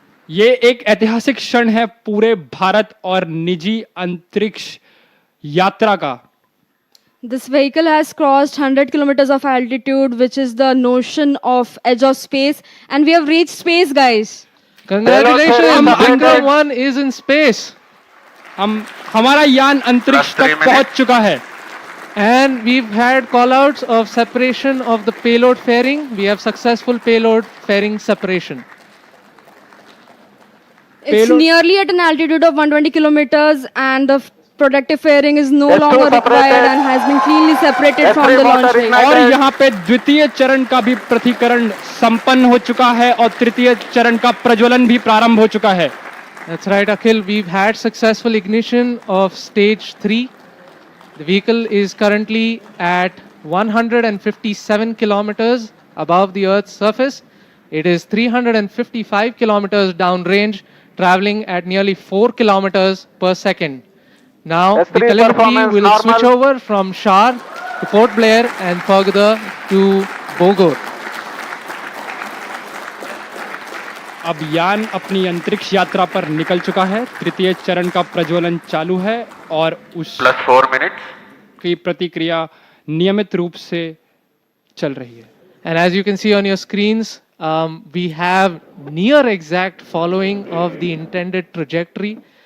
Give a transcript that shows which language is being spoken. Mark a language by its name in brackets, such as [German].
[Hindi] ये एक ऐतिहासिक क्षण है पूरे भारत और निजी अंतरिक्ष यात्रा का। [English] This vehicle has crossed 100 kilometers of altitude, which is the notion of edge of space, and we have reached space, guys. Congratulations, Vikram-1 is in space. [Hindi] हमारा यान अंतरिक्ष तक पहुंच चुका है. [English] And we've had callouts of separation of the payload fairing. We have successful payload fairing separation. It's nearly at an altitude of 120 kilometers, and the protective fairing is no longer required and has been cleanly separated from the launch vehicle. [Hindi] और यहाँ पे द्वितीय चरण का भी प्रतिकरण संपन्न हो चुका है और तृतीय चरण का प्रज्वलन भी प्रारंभ हो चुका है. [English] That's right, Akhil. We've had successful ignition of stage 3. The vehicle is currently at 157 kilometers above the Earth's surface. It is 355 kilometers downrange, traveling at nearly 4 kilometers per second. Now, the telemetry will switch over from Shar to Port Blair and further to Bogor. [Hindi] अब यान अपनी अंतरिक्ष यात्रा पर निकल चुका है. तृतीय चरण का प्रज्वलन चालू है और उस [English] +4 minutes [Hindi] की प्रतिक्रिया नियमित रूप से चल रही है. [English] And as you can see on your screens, we have near exact following of the intended trajectory.